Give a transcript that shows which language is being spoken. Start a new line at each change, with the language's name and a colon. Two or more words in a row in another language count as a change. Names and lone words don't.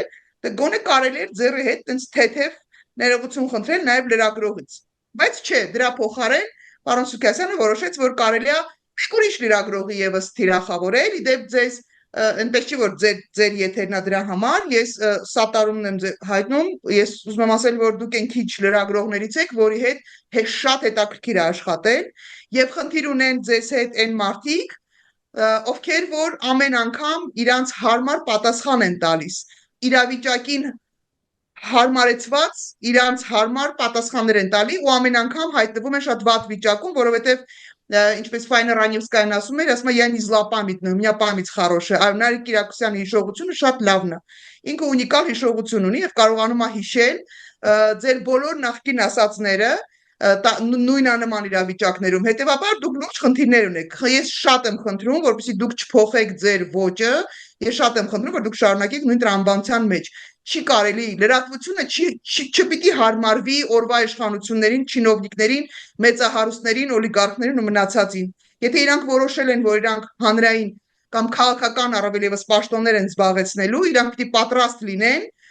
Armenian: դե գոնե կարելի էր ձեռի հետ տենց թեթև ներողություն խնդրել նաեւ լրագրողից։ Բայց չէ, դրա փոխարեն պարոն Սուքիասյանը որոշեց, որ կարելի է ուրիշ լրագրողի եւս թիրախավորել, իդեպ ձեզ այնպես չի որ ձեր եթերն է դրա համար, ես սատարումն եմ հայտնում, ես ուզում եմ ասել, որ դուք այն քիչ լրագրողներից եք, որի հետ շատ հետաքրքիր է աշխատել, եւ խնդիր ունեն ձեզ հետ այն մարդիկ, ովքեր որ ամեն անգամ իրանց հարմար պատասխան են տալիս, իրավիճակին հարմարեցված իրանց հարմար պատասխաններ են տալի ու ամեն անգամ հայտնվում են շատ վատ վիճակում, որովհետեւ ինչպես Ֆայնա Ռանիվսկայան ասում է,
Russian: я не зла памятная, у меня память хорошая,
Armenian: այլ Նարեկ Կիրակոսյանի հիշողությունը շատ լավն է։ Ինքը ունիկալ հիշողություն ունի եւ կարողանում է հիշել ձեր բոլոր նախկին ասածները նույնանման իրավիճակներում, հետեւաբար դուք լուրջ խնդիրներ ունեք։ Ես շատ եմ խնդրում, որպեսզի դուք չփոխեք ձեր ոճը, ես շատ եմ խնդրում, որ դուք շարունակեք նույն տրամաբանության մեջ։ Չի կարելի, լրատվությունը չպիտի հարմարվի օրվա իշխանություններին, չինովնիկներին, մեծահարուստներին, օլիգարխներին ու մնացածին։ Եթե իրանք որոշել են, որ իրանք հանրային կամ քաղաքական առավել եւս պաշտոններ են զբաղեցնելու, իրանք պիտի պատրաստ լինեն